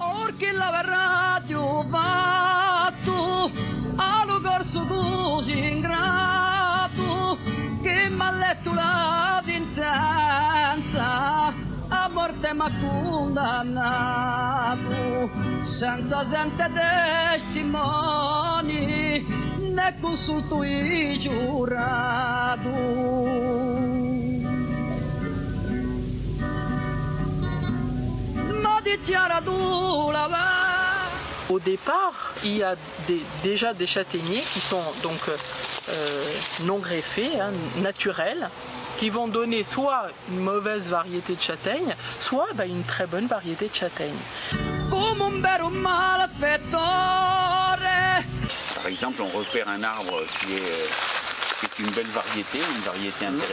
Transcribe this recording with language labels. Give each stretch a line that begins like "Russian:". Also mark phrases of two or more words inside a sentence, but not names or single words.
Italian: Perché l'avrà trovato allo corso così ingrato che m'ha letto la sentenza a morte m'ha condannato senza gente testimoni né consulto i giurato. Ma dichiarato la
French: Au départ, il y a déjà des châtaigniers qui sont donc non greffés, hein, naturels, qui vont donner soit une mauvaise variété de châtaigne, soit une très bonne variété de châtaigne. Par exemple, on repère un arbre qui est une belle variété, une variété intéressante.